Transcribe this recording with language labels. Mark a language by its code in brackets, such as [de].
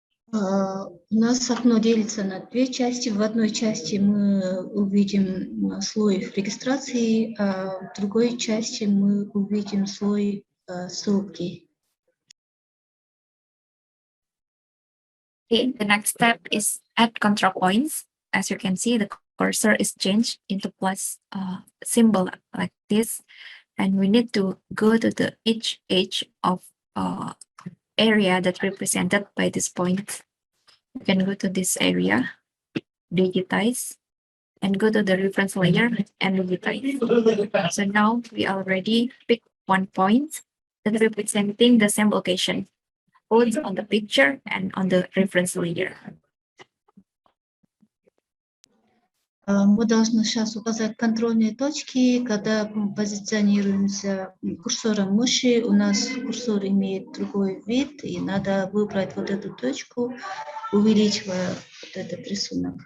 [ru] У нас окно делится на 2 части. В одной части мы увидим слой регистрации, а в другой части мы увидим слой ссылки. [en] Okay, the next step is add control points. As you can see, the cursor is changed into plus symbol like this. And we need to go to each edge of area that's represented by this point. You can go to this area, digitize, and go to the reference layer and digitize. So now we already picked one point that representing the same location, both on the picture and on the reference layer. [ru] Мы должны сейчас указать контрольные точки. Когда мы позиционируемся курсором мыши, у нас курсор имеет другой вид, и надо выбрать вот эту точку, увеличивая вот этот рисунок.